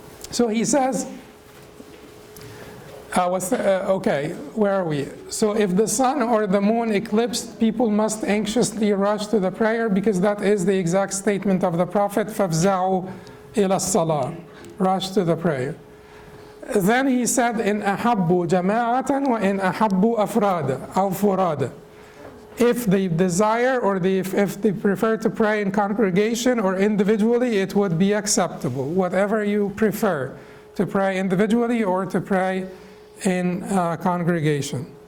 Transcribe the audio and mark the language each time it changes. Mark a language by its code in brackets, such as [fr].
[en] So he says, okay, where are we? So if the sun or the moon eclipsed, people must anxiously rush to the prayer, because that is the exact statement of the Prophet, [ar] فَافْزَعُوا إِلَى الصَّلَاةِ, [en] rush to the prayer. Then he said, [ar] إِنْ أَحَبُّوا جَمَاعَةً وَإِنْ أَحَبُّوا أَفْرَادًا أَوْ فُرَادًا. [en] If they desire or if they prefer to pray in congregation or individually, it would be acceptable. Whatever you prefer, to pray individually or to pray in congregation.